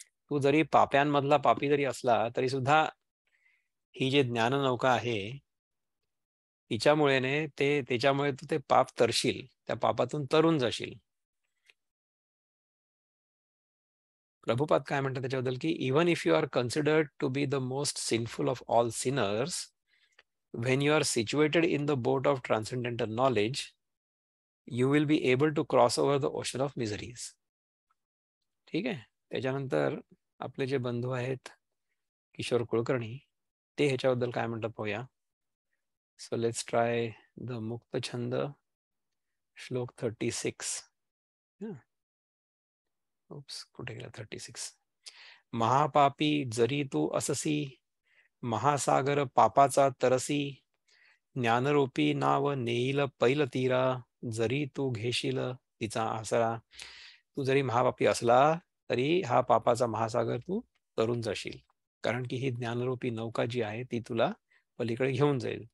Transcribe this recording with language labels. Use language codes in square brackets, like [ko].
[mr] तू जरी पाप्यांमधला पापी जरी असला तरी सुद्धा ही जी ज्ञान नौका आहे तिच्यामुळे त्याच्यामुळे तू ते पाप तरशील, त्या पापातून तरून जाशील. प्रभुपाद काय म्हणतात त्याच्याबद्दल की, [en] Even if you are considered to be the most sinful of all sinners, when you are situated in the boat of transcendental knowledge, you will be able to cross over the ocean of miseries. [mr] ठीक आहे. त्याच्यानंतर आपले जे बंधू आहेत किशोर कुलकर्णी, ते ह्याच्याबद्दल काय म्हणतात पाहूया. [en] So let's try the मुक्त छंद श्लोक 36. [mr] कुठे गेला 36. महापापी जरी तू अससी, महासागर पापाचा तरसी, ज्ञानरूपी नाव नेईल पैल तीरा, जरी तू घेशील तिचा आसरा. तू जरी महापापी असला तरी हा पापाचा महासागर तू तरून जाशील, कारण की ही ज्ञानरूपी नौका जी आहे ती तुला पलीकडे घेऊन जाईल.